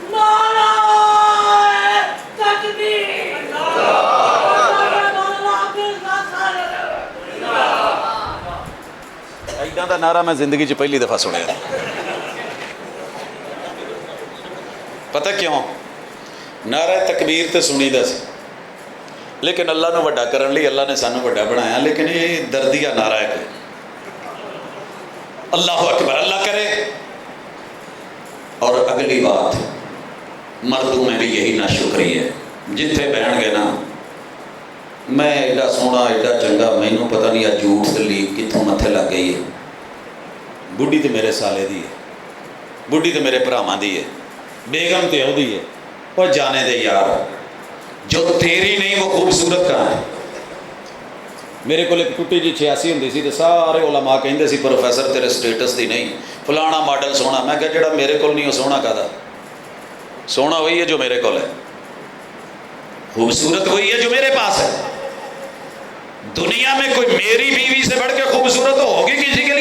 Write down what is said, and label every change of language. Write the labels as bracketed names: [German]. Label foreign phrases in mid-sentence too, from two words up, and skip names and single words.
[Punjabi] ایڈاں دا نعرہ میں زندگی چ پہلی دفعہ سنیا، پتہ کیوں؟ نعرہ تکبیر تے سنی دا سی، لیکن اللہ نو وڈا کرن لئی اللہ نے سانو وڈا بنایا، [Urdu] لیکن یہ دردیہ نعرہ ہے کہ اللہ اکبر، اللہ کرے۔ اور اگلی بات، مردوں میں بھی یہی ناشکری ہے، [Punjabi] جتھے بہن گے نا میں ایڈا سونا ایڈا چنگا، مینوں پتہ نہیں آ جھوٹ تے لیک کتھوں متھے لگ گئی ہے، بڈھی تے میرے سالے دی ہے، بڈھی تے میرے بھراواں دی ہے، بیگم تے او دی ہے، اور جانے دے یار، [Urdu] جو تیری نہیں وہ خوبصورت کہاں ہے؟ [Punjabi] میرے کو ایک ٹوٹی جی 86 ہوندی سی تے سارے علماء کہندے سی پروفیسر تیرے سٹیٹس دی نہیں، فلانا ماڈل سونا، میں کہا جڑا میرے کول نہیں وہ سونا کہدا؟ [Urdu] سونا وہی ہے جو میرے کول ہے۔ خوبصورت وہی ہے جو میرے پاس ہے. دنیا میں کوئی میری بیوی سے بڑھ کے خوبصورت ہوگی کسی کے لیے؟